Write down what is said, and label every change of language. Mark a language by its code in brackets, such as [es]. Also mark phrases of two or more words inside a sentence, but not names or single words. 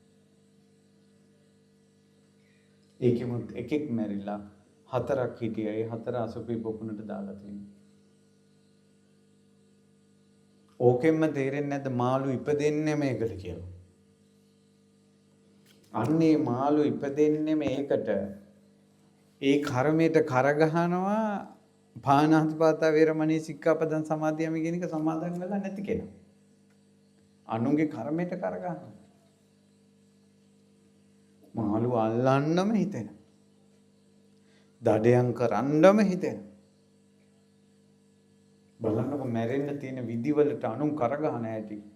[si] ඒකෙමුත් එකෙක් මැරිලා 4ක් හිටියා. ඒ 4 අසපේ පොකුණට දාලා තියෙනවා. ඕකෙන්ම තේරෙන්නේ නැද්ද මාළු ඉපදෙන්නේ මේකට කියලා? අන්නේ මාළු ඉපදෙන්නේ මේකට. ඒ කර්මයට කරගහනවා [pi] පාණාතිපාතා වේරමණී සික්ඛාපදං සමාදියාමි [si] කියන එක සමාදන් වෙලා නැති කෙනා. අනුන්ගේ කර්මයට කරගන්න. මාළු අල්ලන්නම හිතෙන. දඩයන් කරන්නම හිතෙන. බලන්නකො මැරෙන්න තියෙන විදිවලට අනුන් කරගහන ඇති.